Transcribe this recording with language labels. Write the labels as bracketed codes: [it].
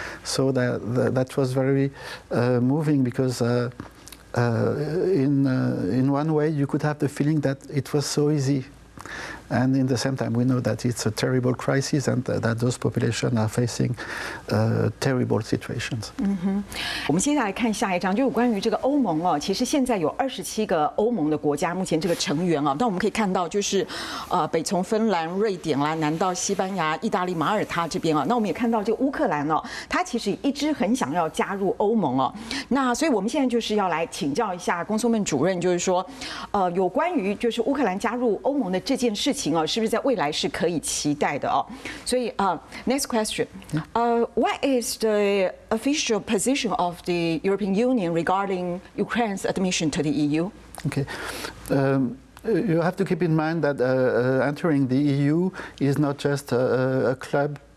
[en] So that was very moving, because in one way you could have the feeling that it was so easy. And in the same time, we know that it's a terrible crisis and that those populations are facing terrible situations. [zh] 我们接下来看下一章，就有关于这个欧盟哦。其实现在有27个欧盟的国家，目前这个成员啊，那我们可以看到，就是北从芬兰、瑞典啦，南到西班牙、意大利、马耳他这边啊。那我们也看到，这个乌克兰哦，它其实一直很想要加入欧盟哦。那所以我们现在就是要来请教一下公孙孟主任，就是说，有关于就是乌克兰加入欧盟的这件事情哦，是不是在未来是可以期待的哦？所以 [en] next question, what is the official position of the European Union regarding Ukraine's admission to the EU? Okay. You have to keep in mind that entering the EU is not just a club